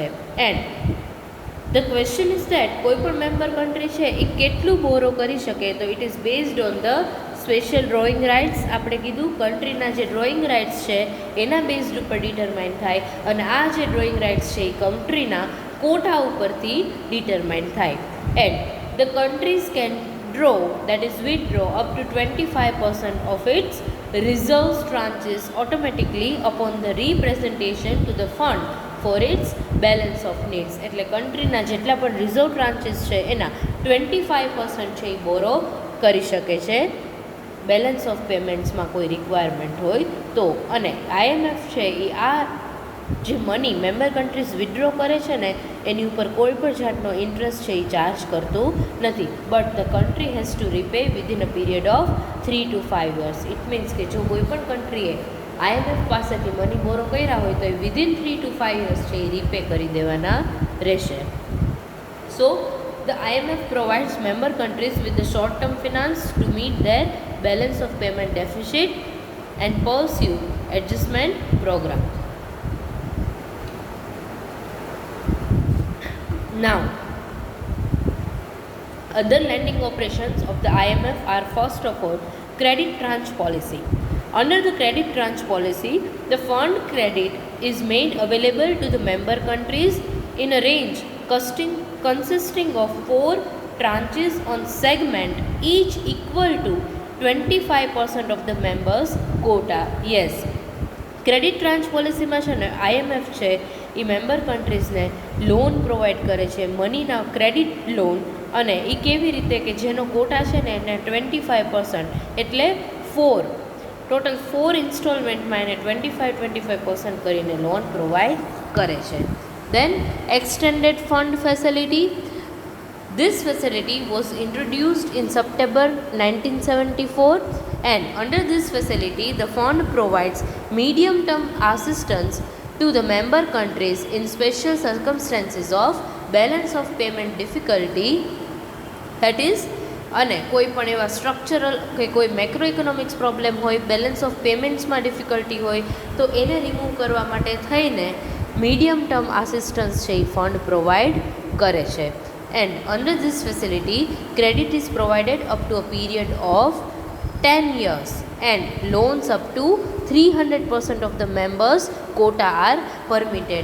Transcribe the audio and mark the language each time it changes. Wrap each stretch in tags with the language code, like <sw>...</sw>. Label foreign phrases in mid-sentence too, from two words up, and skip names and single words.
<en>and the question is that</en> <gu>કોઈ પણ</gu> <en>member country</en> <gu>છે એ કેટલું બોરો કરી શકે, તો</gu> <en>it is based on the special drawing rights.</en> <gu>આપણે કીધું કન્ટ્રીના જે</gu> <en>drawing rights</en> <gu>છે એના બેઝડ ઉપર ડિટરમાઇન થાય, અને આ જે</gu> <en>drawing rights</en> <gu>છે એ કન્ટ્રીના કોટા ઉપરથી ડિટરમાઇન થાય.</gu> <en>and the countries can draw, that is withdraw up to 25% of its reserves tranches automatically upon the representation to the fund for its balance of needs.</en> <gu>એટલે કન્ટ્રીના જેટલા પણ</gu> <en>reserve tranches</en> <gu>છે એના 25% છે એ બોરો કરી શકે છે</gu> <en>balance of paymentsમાં</en> <gu>કોઈ રિક્વાયરમેન્ટ હોય તો. અને IMF છે એ આ જે</gu> <en>money member countries</en> <gu>વિથડ્રો કરે છે ને એની ઉપર કોઈ પણ જાતનો ઇન્ટરેસ્ટ છે એ ચાર્જ કરતું નથી.</gu> <en>but the country has to repay within a period of 3 to 5 years. it means</en> <gu>કે જો કોઈ પણ કન્ટ્રીએ IMF પાસેથી</gu> <en>money borrow</en> <gu>કર્યા હોય તો એ</gu> <en>within 3 to 5 years</en> <gu>છે એ રીપે કરી દેવાના રહેશે.</gu> <en>સો the IMF provides member countries with the short-term finance to meet their balance of payment deficit and pursue adjustment program. Now, other lending operations of the IMF are first of all credit tranche policy. Under the credit tranche policy, the fund credit is made available to the member countries in a range consisting of 4 tranches on segment, each equal to 25% of the members' quota. Yes, credit tranche policyમાં</en> <gu>છે ને IMF છે એ</gu> <en>member countriesને loan provide</en> <gu>કરે છે, મનીના</gu> <en>credit loan.</en> <gu>અને એ કેવી રીતે કે જેનો કોટા છે ને એને 25% એટલે 4 ઇન્સ્ટોલમેન્ટમાં એને 25% કરીને</gu> <en>loan provide</en> <gu>કરે છે.</gu> <en>Then extended fund facility. This facility was introduced in September 1974, and under this facility the fund provides medium term assistance to the member countries in special circumstances of balance of payment difficulty, that is</en> <gu>અને કોઈ પણ એવા સ્ટ્રક્ચરલ કે કોઈ મેક્રો ઇકોનોમિક્સ પ્રોબ્લેમ હોય, બેલેન્સ ઓફ પેમેન્ટ્સમાં ડિફિકલ્ટી હોય તો એને રિમૂવ કરવા માટે થઈને મીડિયમ ટર્મ આસિસ્ટન્સ છે એ ફંડ પ્રોવાઈડ કરે છે.</gu> <en>and under this facility credit is provided up to a period of 10 years and loans up to 300% of the members quota are permitted.</en>